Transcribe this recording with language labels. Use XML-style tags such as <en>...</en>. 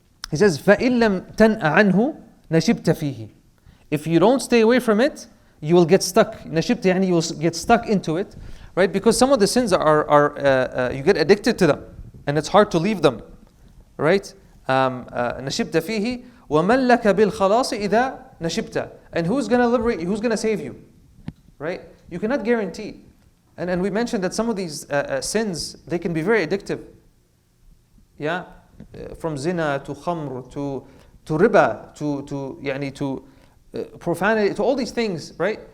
<en>He says,</en> <ar>فَإِن لَمْ تَنْأَ عَنْهُ نَشِبْتَ فِيهِ.</ar> <en>If you don't stay away from it, you will get stuck. نشبت يعني you will get stuck into it, right? Because some of the sins are you get addicted to them, and it's hard to leave them, right?</en> <ar>نشبت فيه ومن لك بالخلاص إذا نشبت.</ar> <en>And who's going to liberate you? Who's going to save you, right? You cannot guarantee. And we mentioned that some of these sins, they can be very addictive. Yeah, from zina to khamr to riba to profanity, to all these things, right?</en>